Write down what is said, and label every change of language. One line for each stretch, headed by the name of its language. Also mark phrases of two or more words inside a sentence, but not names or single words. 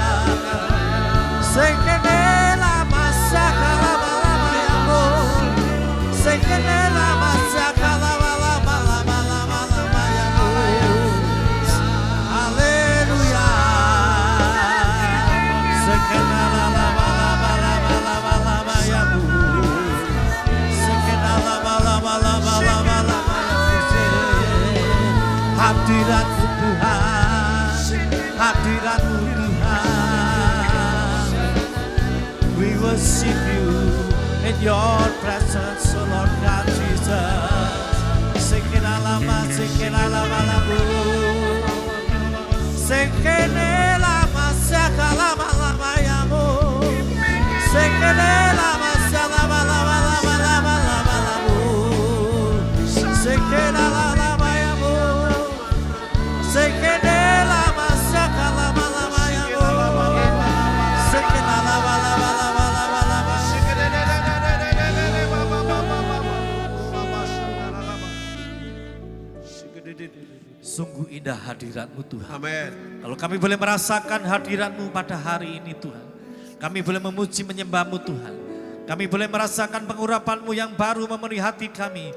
Indonesian: Sekene lama syakala lama lama yamu sekene lama syakala lama lama lama lama yamu. Haleluya. Sekene lama lama lama lama lama yamu sekene lama lama lama lama lama yamu. Hadirat-Mu Tuhan, hadirat-Mu Tuhan.
English: We worship You in Your presence, O Lord God Jesus. Sekene lama lamu, sekene lama sekala lama lama yamu, sekene lama sekala lama lama lama lama lamu, sekene lama yamu, sekene lama sekala lama lama yamu, sekene lama lama lama lama lama.
Indonesian: Sungguh indah hadirat-Mu Tuhan. Amin. Kalau kami boleh merasakan hadirat-Mu pada hari ini Tuhan. Kami boleh memuji menyembah-Mu Tuhan. Kami boleh merasakan pengurapan-Mu yang baru memenuhi hati kami.